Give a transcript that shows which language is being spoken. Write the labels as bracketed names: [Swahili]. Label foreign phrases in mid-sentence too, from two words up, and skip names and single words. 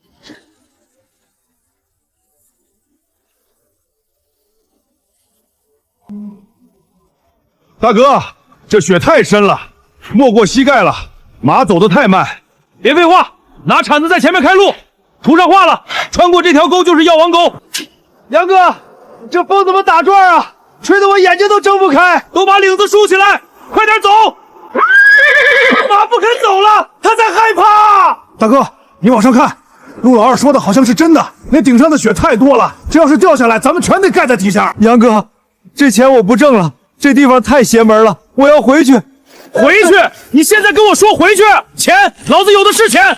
[Chinese] 大哥，這雪太深了，沒過膝蓋了，馬走得太慢。別廢話，拿鏟子在前面開路，塗上畫了，穿過這條溝就是藥王溝。楊哥，這風怎麼打轉啊？吹得我眼睛都睜不開。都把領子豎起來，快點走！馬不肯走了，他在害怕。大哥，你往上看，陸老二說的好像是真的，那頂上的雪太多了，這要是掉下來，咱們全得蓋在底下。楊哥，這錢我不掙了。這地方太邪門了，我要回去。回去？你現在跟我說回去？錢，老子有的是錢。